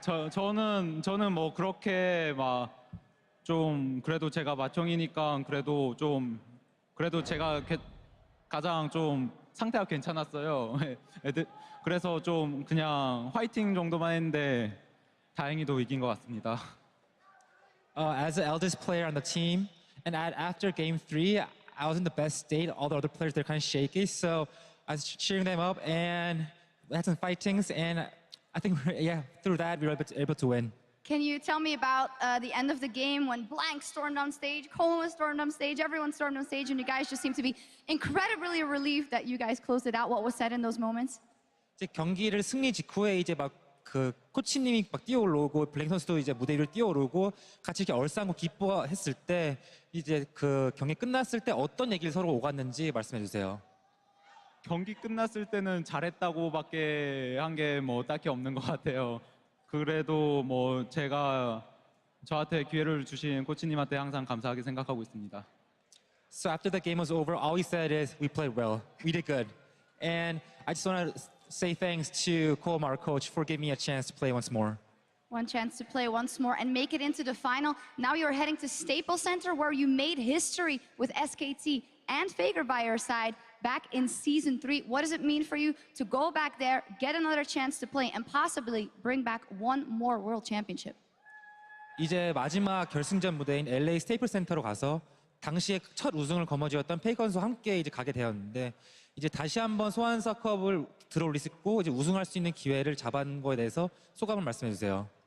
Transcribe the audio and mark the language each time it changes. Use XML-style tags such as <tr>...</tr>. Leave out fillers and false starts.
<ko>저는 뭐 그렇게 막 좀 그래도 제가 맏형이니까 그래도 제가 가장 좀 상태가 괜찮았어요. 그래서 좀 그냥 화이팅 정도만 했는데 다행히도 이긴 것 같습니다.</ko> <en>As the eldest player on the team, and after Game 3, I was in the best state. All the other players, they're kind of shaky, so I was cheering them up and had some fightings, and I think, through that, we were able to win. Can you tell me about the end of the game when Blank stormed on stage, Coma stormed on stage, everyone stormed on stage, and you guys just seem to be incredibly relieved that you guys closed it out? What was said in those moments?</en> <ko>이제 경기를 승리 직후에 이제 막 그 코치님이 막 뛰어오르고 블랭 선수도 이제 무대 위로 뛰어오르고 같이 이렇게 얼싸안고 기뻐했을 때 이제 그 경기 끝났을 때 어떤 얘기를 서로 오갔는지 말씀해 주세요. 경기 끝났을 때는 잘했다고밖에 한 게 뭐 딱히 없는 것 같아요. 그래도 뭐 제가 저한테 기회를 주신 코치님한테 항상 감사하게 생각하고 있습니다.</ko> <en>So after the game was over, all he said is, we played well, we did good. And I just want to say thanks to Cole, our coach, for giving me a chance to play once more. One chance to play once more and make it into the final. Now you're heading to Staples Center where you made history with SKT and Faker by your side back in Season 3. What does it mean for you to go back there, get another chance to play, and possibly bring back one more World Championship?</en> <ko>이제 마지막 결승전 무대인 LA 스테이플 센터로 가서 당시에 첫 우승을 거머쥐었던 페이커 선수와 함께 이제 가게 되었는데 이제 다시 한번 소환사컵을 들어올릴 수 있고 이제 우승할 수 있는 기회를 잡은 거에 대해서 소감을 말씀해 주세요.</ko>